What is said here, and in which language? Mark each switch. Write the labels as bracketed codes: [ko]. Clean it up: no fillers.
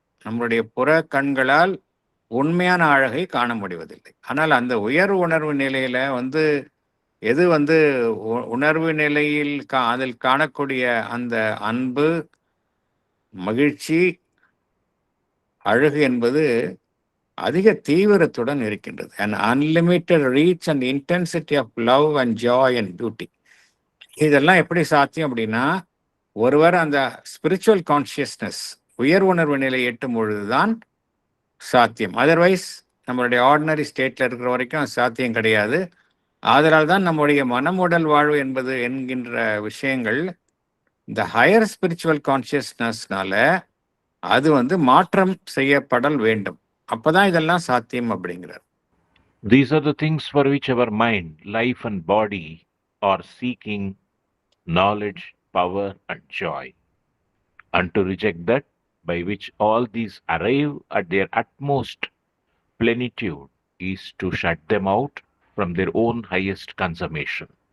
[ta] நம்மளுடைய புற கண்களால் உண்மையான அழகை காண முடிவதில்லை. ஆனால் அந்த உயர் உணர்வு நிலையில எது உணர்வு நிலையில் அதில் காணக்கூடிய அந்த அன்பு, மகிழ்ச்சி, அழகு என்பது அதிக தீவிரத்துடன் இருக்கின்றது. [en] An unlimited reach and intensity of love and joy and beauty. [ta] இதெல்லாம் எப்படி சாத்தியம் அப்படின்னா ஒருவர் அந்த ஸ்பிரிச்சுவல் கான்சியஸ்னஸ், உயர் உணர்வு நிலை எட்டும் பொழுதுதான் சாத்தியம். அதர்வைஸ் நம்மளுடைய ஆர்டினரி ஸ்டேட்ல இருக்கிற வரைக்கும் சாத்தியம் கிடையாது. அதனால் தான் நம்முடைய மனம், உடல் வாழ்வு என்பது என்கின்ற விஷயங்கள் இந்த ஹையர் ஸ்பிரிச்சுவல் கான்சியஸ்னஸ்னால அது மாற்றம் செய்யப்படல் வேண்டும். அப்பதான் இதெல்லாம் சாத்தியம் அப்படிங்கிறார். [en] These are the things for which our mind, life and body are seeking knowledge, power and joy. And to reject that by which all these arrive at their utmost plenitude is to shut them out from their own highest consummation.